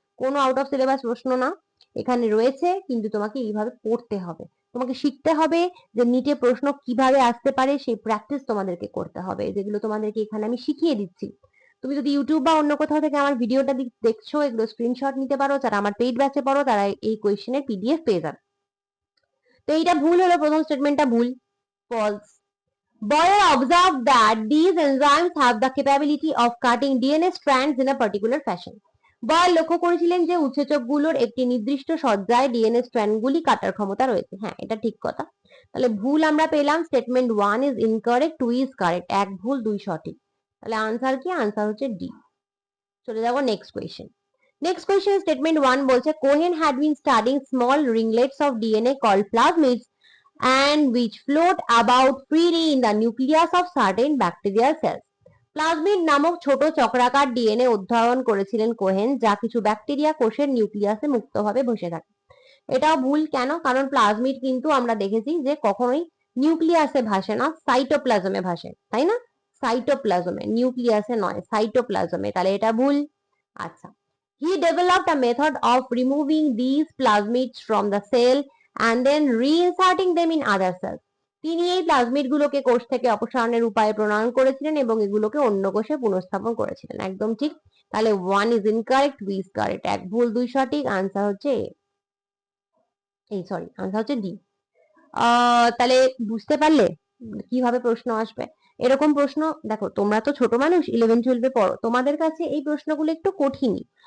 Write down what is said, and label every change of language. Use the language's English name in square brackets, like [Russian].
[Bangla] কোনো out of syllabus প্রশ্ন না, এখানে রয়েছে, কিন্তু তোমাকে এইভাবে পড়তে হবে, তোমাকে শিখতে হবে যে নিচে প্রশ্ন কিভাবে আসতে পারে, সেই প্র্যাকটিস তোমাদেরকে করতে হবে, যেগুলো তোমাদেরকে এখানে আমি শিখিয়ে দিচ্ছি। তুমি যদি ইউটিউব বা অন্য কোথাও থেকে আমার ভিডিওটা দেখছো, এগুলো স্ক্রিনশট নিতে পারো, যারা আমার পেইড ব্যাচে পড়ো তারা এই কোয়েশ্চেনের পিডিএফ পেয়ে যাবে। তো এইটা ভুল হলো, প্রথম স্টেটমেন্টটা ভুল, false. [English] Boyer observed that these enzymes have the capability of cutting DNA strands in a particular fashion. [Bangla] বয়ার লক্ষ্য করেছিলেন যে উৎসেচকগুলোর একটি নির্দিষ্ট সজ্জায় ডিএনএ স্ট্র্যান্ডগুলি কাটার ক্ষমতা রয়েছে। হ্যাঁ, এটা ঠিক কথা। তাহলে ভুল আমরা পেলাম, [English] statement 1 is incorrect, 2 is correct, [Bangla] এক ভুল 2 সঠিক। তাহলে আনসার কি, আনসার হচ্ছে ডি। চলে যাব next question. [English] Next question, statement 1 বলছে Cohen had been studying small ringlets of DNA called plasmids and which float about freely in the nucleus of certain bacterial cells. [Bangla] Plasmid নামক ছোট চক্রাকার ডিএনএ অধ্যয়ন করেছিলেন কোহেন, যা কিছু ব্যাকটেরিয়া কোষের নিউক্লিয়াসে মুক্তভাবে বসে থাকে। এটাও ভুল কেন? কারণ প্লাজমিড কিন্তু আমরা দেখেছি যে কখনোই নিউক্লিয়াসে ভাসে না, সাইটোপ্লাজমে ভাসে, তাই না? সাইটোপ্লাজমে, নিউক্লিয়াসে নয়, সাইটোপ্লাজমে, তাহলে এটা ভুল। আচ্ছা, [English] he developed a method of removing these plasmids from the cell and then reinserting them in other cells. [Bangla] তিনি এই প্লাজমিড গুলোকে কোষ থেকে অপসারণের উপায় প্রণয়ন করেছিলেন এবং এগুলোকে অন্য কোষে পুনঃস্থাপন করেছিলেন। একদম ঠিক। তাহলে [English] 1 is incorrect, 2 is correct, [Bangla] এক ভুল 2 সঠিক, আনসার হচ্ছে আনসার হচ্ছে ডি। তাহলে বুঝতে পারলে কিভাবে প্রশ্ন আসবে? এরকম প্রশ্ন দেখো, তোমরা তো ছোট মানুষ, 11-12 পড়ো, তোমাদের কাছে এই প্রশ্নগুলো একটু কঠিনই।